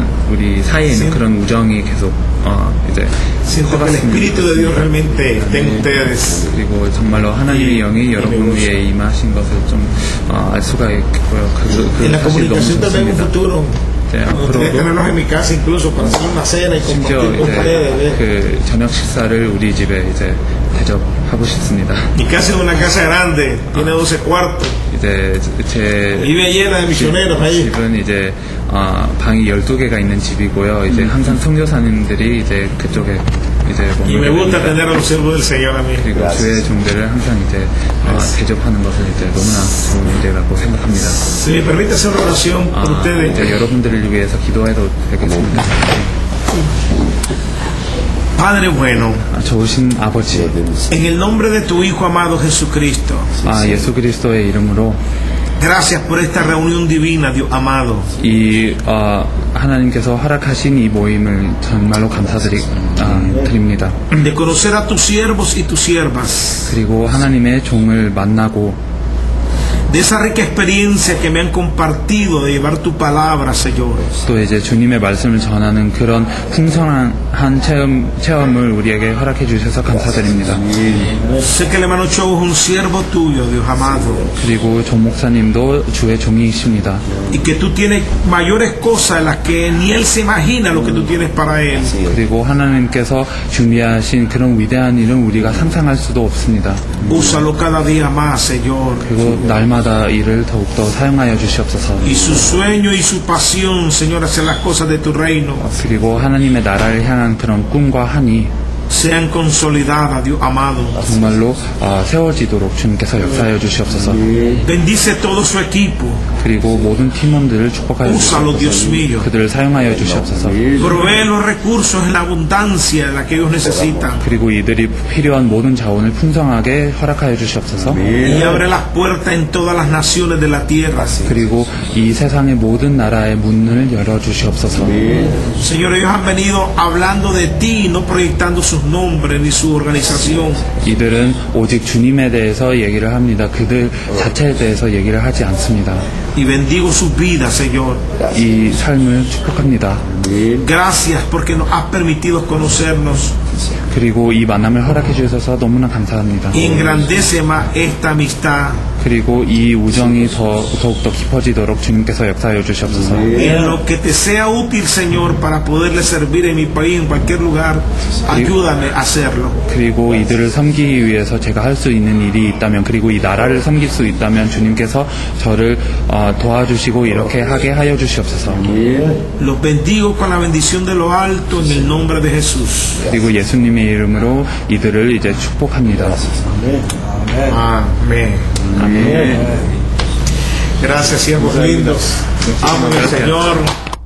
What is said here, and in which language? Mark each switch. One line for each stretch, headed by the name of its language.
Korean: 우리 사이에 있는 그런 우정이 계속 이제
Spanish: Siento que el Espíritu de Dios realmente está en ustedes.
Korean: 그리고 정말로 하나님의 영이 여러분 위에 임하신 것을 좀 알 수가 있고요. 그
Spanish: En la
Korean: 사실 너무
Spanish: comunicación también en un futuro. Me gustaría tenerlos en mi casa incluso para hacer una cena y
Korean: 심지어
Spanish: compartir con ustedes.
Korean: 이제 그 저녁 식사를 우리 집에 이제 대접하고 싶습니다.
Spanish: Mi casa es una casa grande, tiene 12 cuartos.
Korean: 이제 제
Spanish: Vive llena de misioneros ahí.
Korean: 집은 이제 방이 12개가 있는 집이고요. 이제 항상 선교사님들이 이제 그쪽에 이제
Spanish: Y me gusta
Korean: 머물게
Spanish: tener a los siervos del Señor a mí.
Korean: 그리고 주의 종들을 항상 이제 대접하는 것을 이제 너무나 좋은 일이라고 생각합니다.
Spanish: Si me permite hacer una oración por ustedes.
Korean: 이제 여러분들을 위해서 기도해도 되겠습니다.
Spanish: Padre bueno,
Korean: 좋으신 아버지,
Spanish: en el nombre de tu Hijo amado Jesucristo,
Korean: 예수 그리스도의 이름으로
Spanish: gracias por esta reunión divina, Dios amado.
Korean: 이 하나님께서 허락하신 이 모임을 정말로 감사드립니다.
Spanish: De conocer a tus siervos y tus siervas.
Korean: 그리고 하나님의 종을 만나고
Spanish: De esa rica experiencia que me han compartido de llevar tu palabra, Señor.
Korean: 또 이제 주님의 말씀을 전하는 그런 풍성한 체험을 우리에게 허락해 주셔서 감사드립니다.
Spanish: Sé que el hermano Cho es un siervo tuyo, Dios amado.
Korean: 그리고 종 목사님도 주의 종이십니다.
Spanish: Y que tú tienes mayores cosas en las que ni él se imagina lo que tú tienes para él.
Korean: 그리고 하나님께서 준비하신 그런 위대한 일은 우리가 상상할 수도 없습니다.
Spanish: Úsalo cada día más, Señor.
Korean: 그리고 날마다 이를 더욱더 사용하여 주시옵소서.
Spanish: Y su sueño y su pasión, Señor, hacia las cosas de tu reino
Korean: 그리고 하나님의 나라를 향한 그런 꿈과 한이
Spanish: sean consolidadas, Dios amado.
Korean: 정말로 세워지도록 주님께서 역사하여 주시옵소서.
Spanish: Bendice todo su equipo.
Korean: 그리고 모든 팀원들을 축복하여
Spanish: Úsalo, Dios
Korean: 주시옵소서.
Spanish: mío.
Korean: 그들을 사용하여 주시옵소서.
Spanish: Provee los recursos en la abundancia en la que ellos necesitan.
Korean: 그리고 이들이 필요한 모든 자원을 풍성하게 허락하여 주시옵소서.
Spanish: Y abre las puertas en todas las naciones de la tierra.
Korean: 그리고 이 세상의 모든 나라의 문을 열어 주시옵소서.
Spanish: Señor, ellos han venido hablando de ti, no proyectando sus nombres ni su organización.
Korean: 이들은 오직 주님에 대해서 얘기를 합니다. 그들 자체에 대해서 얘기를 하지 않습니다.
Spanish: Y bendigo sus vidas, Señor.
Korean: 이 삶을 축복합니다.
Spanish: Gracias porque nos has permitido conocernos.
Korean: 그리고 이 만남을 허락해 주셔서 너무나 감사합니다.
Spanish: Y engrandece más esta amistad.
Korean: 그리고 이 우정이 더욱더 깊어지도록 주님께서 역사하여 주시옵소서.
Spanish: En lo que te sea útil, Señor, para poderle servir en mi país, en cualquier lugar, ayúdame a hacerlo.
Korean: 그리고 이들을 섬기기 위해서 제가 할 수 있는 일이 있다면, 그리고 이 나라를 섬길 수 있다면 주님께서 저를 도와주시고 이렇게 하게 하여 주시옵소서.
Spanish: Los bendigo con la bendición de lo alto en el nombre de Jesús.
Korean: 그리고 예수님의 이름으로 이들을 이제 축복합니다.
Spanish: Amén.
Korean: 아멘.
Spanish: Gracias, siervos lindos. Amo al Señor.